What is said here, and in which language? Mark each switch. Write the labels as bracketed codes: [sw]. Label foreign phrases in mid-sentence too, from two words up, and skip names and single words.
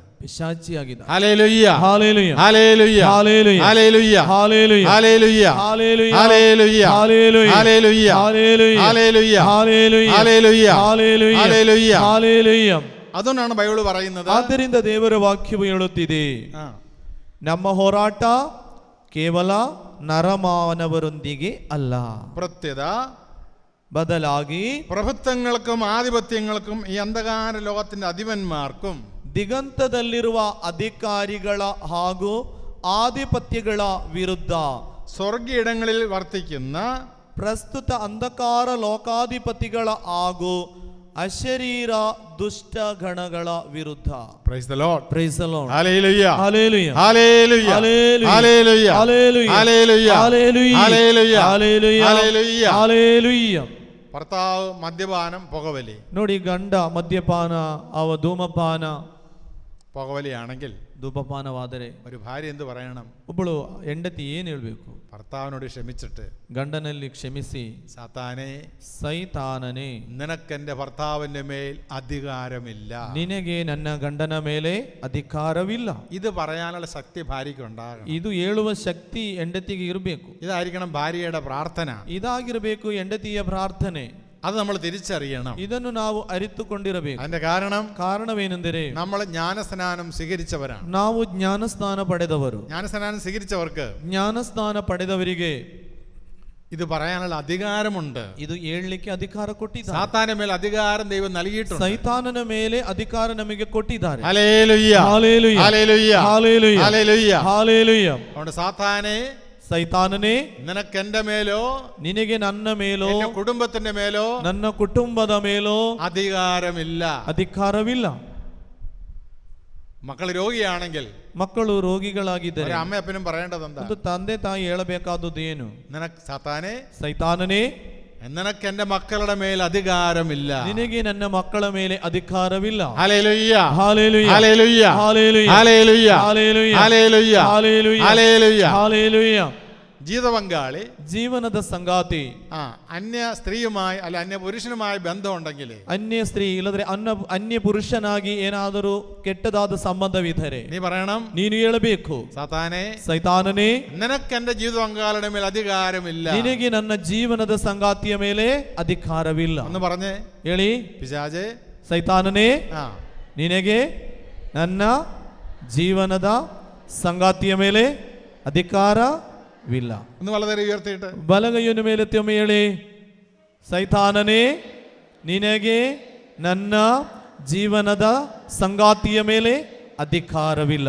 [kn] ಪಿಶಾಚಿಯಾಗಿದೆ. [ml] ഹല്ലേലൂയ, [kn] ಹಾಲೆಲೂಯ, [ml] ഹല്ലേലൂയ, [kn] ಹಾಲೆಲೂಯ, [ml] ഹല്ലേലൂയ, [kn] ಹಾಲೆಲೂಯ, [ml] ഹല്ലേലൂയ, [kn] ಹಾಲೆಲೂಯ, [ml] ഹല്ലേലൂയ, [kn] ಹಾಲೆಲೂಯ, [ml] ഹല്ലേലൂയ, [kn] ಹಾಲೆಲೂಯ, [ml] ഹല്ലേലൂയ, [kn] ಹಾಲೆಲೂಯ, [ml] ഹല്ലേലൂയ, [kn] ಹಾಲೆಲೂಯ, [ml] ഹല്ലേലൂയ. [kn] ಹಾಲೆಲೂಯ. [ml] അതുകൊണ്ടാണ് ബൈബിൾ പറയുന്നത്. [kn] ಆದ್ದರಿಂದ ದೇವರ ವಾಕ್ಯವು ಹೇಳುತ್ತಿದೆ, ನಮ್ಮ ಹೋರಾಟ ಕೇವಲ ನರಮಾನವರೊಂದಿಗೆ ಅಲ್ಲ, [ml] പ്രത്യേക [kn] ಬದಲಾಗಿ [ml] പ്രഭുത്വങ്ങൾക്കും ആധിപത്യങ്ങൾക്കും ഈ അന്ധകാര ലോകത്തിന്റെ അധിപന്മാർക്കും [kn] ದಿಗಂತದಲ್ಲಿರುವ ಅಧಿಕಾರಿಗಳ ಹಾಗೂ ಆಧಿಪತ್ಯಗಳ ವಿರುದ್ಧ [ml] സ്വർഗീയിടങ്ങളിൽ വർത്തിക്കുന്ന [kn] ಪ್ರಸ್ತುತ ಅಂಧಕಾರ ಲೋಕಾಧಿಪತಿಗಳ ಹಾಗೂ ಅಶರೀರ ದುಷ್ಟ ಗಣಗಳ ವಿರುದ್ಧ. [en] Praise the Lord, Praise the Lord, [ml] ഹല്ലേലൂയ, ഹല്ലേലൂയ, ഹല്ലേലൂയ, ഹല്ലേലൂയ, ഹല്ലേലൂയ, ഹല്ലേലൂയ, ഹല്ലേലൂയ, ഹല്ലേലൂയ, ഹല്ലേലൂയ, ഹല്ലേലൂയ, ഹല്ലേലൂയ. ഹല്ലേലൂയ. ഭർത്താവ് മദ്യപാനം, പുകവലി. [kn] ನೋಡಿ, ಗಂಡ ಮದ್ಯಪಾನ, ಅವ ಧೂಮಪಾನ, [ml] പുകവലിയാണെങ്കിൽ [kn] ಧೂಮಪಾನವಾದರೆ [ml] ഒരു ഭാര്യ എന്ത് പറയണം? [kn] ಒಬ್ಬಳು ಹೆಂಡತಿ ಏನು ಹೇಳಬೇಕು? [ml] ഭർത്താവിനോട് ക്ഷമിച്ചിട്ട്, [kn] ಗಂಡನಲ್ಲಿ ಕ್ಷಮಿಸಿ, [ml] സാത്താനെ, [kn] ಸೈತಾನನೇ, [ml] നിനക്കെന്റെ ഭർത്താവിന്റെ മേൽ അധികാരമില്ല, [kn] ನಿನಗೆ ನನ್ನ ಗಂಡನ ಮೇಲೆ ಅಧಿಕಾರವಿಲ್ಲ. [ml] ഇത് പറയാനുള്ള ശക്തി ഭാര്യയ്ക്ക് ഉണ്ടാകണം. [kn] ಇದು ಹೇಳುವ ಶಕ್ತಿ ಹೆಂಡತಿಗೆ ಇರಬೇಕು. [ml] ഇതായിരിക്കണം ഭാര്യയുടെ പ്രാർത്ഥന. [kn] ಇದಾಗಿರಬೇಕು ಹೆಂಡತಿಯ ಪ್ರಾರ್ಥನೆ. [ml] അത് നമ്മൾ തിരിച്ചറിയണം. [kn] ಇದನ್ನು ನಾವು ಅರಿತುಕೊಂಡಿರಬೇಕು. [ml] അതിന്റെ [kn] ಕಾರಣವೇನೆಂದರೆ [ml] നമ്മൾ ജ്ഞാനസ്നാനം സ്വീകരിച്ചവരാണ്. [kn] ನಾವು ಜ್ಞಾನಸ್ನಾನ ಪಡೆದವರು. [ml] ജ്ഞാനസ്നാനം സ്വീകരിച്ചവർക്ക് [kn] ಜ್ಞಾನಸ್ನಾನ ಪಡೆದವರಿಗೆ [ml] ഇത് പറയാനുള്ള അധികാരമുണ്ട്. [kn] ಇದು ಹೇಳಲಿಕ್ಕೆ ಅಧಿಕಾರ ಕೊಟ್ಟಿದ್ದಾರೆ. [ml] സാത്താന്റെ മേൽ അധികാരം ദൈവം നൽകിയിട്ടുണ്ട്. [kn] ಸೈತಾನನ ಮೇಲೆ ಅಧಿಕಾರ ನಮಗೆ ಕೊಟ್ಟಿದ್ದಾರೆ. [ml] ഹല്ലേലൂയ, ഹല്ലേലൂയ, ഹല്ലേലൂയ, ഹല്ലേലൂയ, ഹല്ലേലൂയ, ഹല്ലേലൂയ. അതുകൊണ്ട് സാത്താനെ, [kn] ಸೈತಾನನೇ, [ml] നിനക്ക് എന്റെ മേലോ, [kn] ನಿನಗೆ ನನ್ನ ಮೇಲೋ, [ml] എന്റെ കുടുംബത്തിന്റെ മേലോ, [kn] ನನ್ನ ಕುಟುಂಬದ ಮೇಲೋ [ml] അധികാരമില്ല. [kn] ಅಧಿಕಾರವಿಲ್ಲ. [ml] മക്കൾ രോഗിയാണെങ്കിൽ, [kn] ಮಕ್ಕಳು ರೋಗಿಗಳಾಗಿದ್ದರೆ [ml] അമ്മ അപ്പനും പറയേണ്ടത് എന്താ? [kn] ಒಂದು ತಂದೆ ತಾಯಿ ಹೇಳಬೇಕಾದದ್ದು ಏನು? [ml] നിനക്ക് സാത്താനെ, [kn] ಸೈತಾನನೇ, [ml] നിനക്ക് എന്റെ മക്കളുടെ മേൽ അധികാരമില്ല. [kn] ನಿನಗೆ ನನ್ನ ಮಕ್ಕಳ ಮೇಲೆ ಅಧಿಕಾರವಿಲ್ಲ. [ml] ഹല്ലേലൂയ, ഹല്ലേലൂയ, ഹല്ലേലൂയ, ഹല്ലേലൂയ, ഹല്ലേലൂയ, ഹല്ലേലൂയ, ഹല്ലേലൂയ, ഹല്ലേലൂയ, ഹല്ലേലൂയ. ഹല്ലേലൂയ. ജീവിത പങ്കാളി, [kn] ಜೀವನದ ಸಂಗಾತಿ, [ml] അന്യ സ്ത്രീയുമായി അല്ല അന്യ പുരുഷനുമായി ബന്ധം ഉണ്ടെങ്കിൽ, [kn] ಅನ್ಯ ಸ್ತ್ರೀ ಇಲ್ಲದ್ರೆ ಅನ್ಯ ಪುರುಷನಾಗಿ ಏನಾದರೂ ಕೆಟ್ಟದಾದ ಸಂಬಂಧವಿದ್ದರೆ [ml] നീ പറയണം, [kn] ನೀನು ಹೇಳಬೇಕು, [ml] സാത്താനെ, [kn] ಸೈತಾನನೇ, [ml] നിനക്ക് എന്റെ ജീവിത പങ്കാളിയുടെ മേൽ അധികാരമില്ല. [kn] ನಿನಗೆ ನನ್ನ ಜೀವನದ ಸಂಗಾತಿಯ ಮೇಲೆ ಅಧಿಕಾರವಿಲ್ಲ. [ml] ഒന്ന് പറഞ്ഞേ, [kn] ಹೇಳಿ, [ml] പിശാചേ, [kn] ಸೈತಾನನೇ, ನಿನಗೆ ನನ್ನ ಜೀವನದ ಸಂಗಾತಿಯ ಮೇಲೆ ಅಧಿಕಾರವಿಲ್ಲ. [ml] ഒന്ന് വളരെ ഉയർത്തിയിട്ട് [kn] ಬಲಗೈಯನ್ನು ಮೇಲೆತ್ತಿ ಒಮ್ಮೆ ಹೇಳಿ, ಸೈತಾನನೇ, ನಿನಗೆ ನನ್ನ ಜೀವನದ ಸಂಗಾತಿಯ ಮೇಲೆ ಅಧಿಕಾರವಿಲ್ಲ.